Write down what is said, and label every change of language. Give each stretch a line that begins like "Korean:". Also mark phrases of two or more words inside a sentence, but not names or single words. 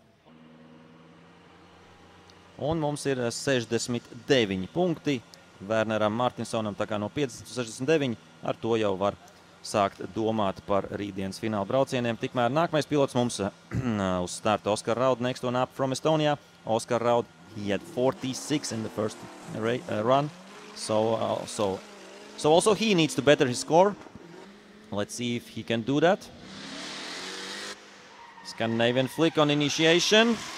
Latvian: Un mums ir 69 punkti Werneram Martinsonam, tā kā no 50 uz 69, ar to jau var sākt domāt par rītdienas fināla braucieniem. Tikmēr nākamais pilots mums uz starta Oskar Raud,
English: next one up from Estonia. Oskar Raud, he had 46 in the first run, so also he needs to better his score. Let's see if he can do that. Scandinavian flick on initiation.